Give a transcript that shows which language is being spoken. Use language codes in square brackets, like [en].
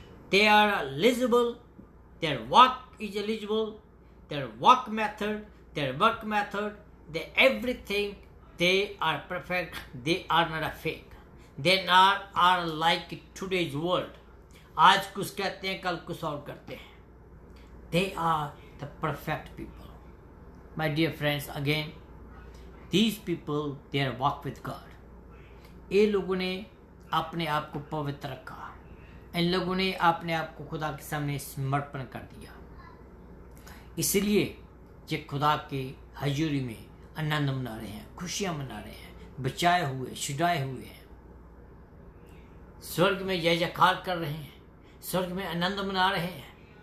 [en] They are eligible, their work is eligible, their work method, their everything, they are perfect, they are not a fake. They are like today's world. [hi] आज कुछ कहते हैं, कल कुछ और करते हैं. [en] They are the perfect people. My dear friends, again, these people, they are walk with God. [hi] ये लोगों ने अपने आप को पवित्र रखा, इन लोगों ने अपने आप को खुदा के सामने समर्पण कर दिया, इसलिए ये खुदा के हजूरी में आनंद मना रहे हैं, खुशियां मना रहे हैं, बचाए हुए, छुड़ाए हुए हैं, स्वर्ग में जय जयकार कर रहे हैं, स्वर्ग में आनंद मना रहे हैं।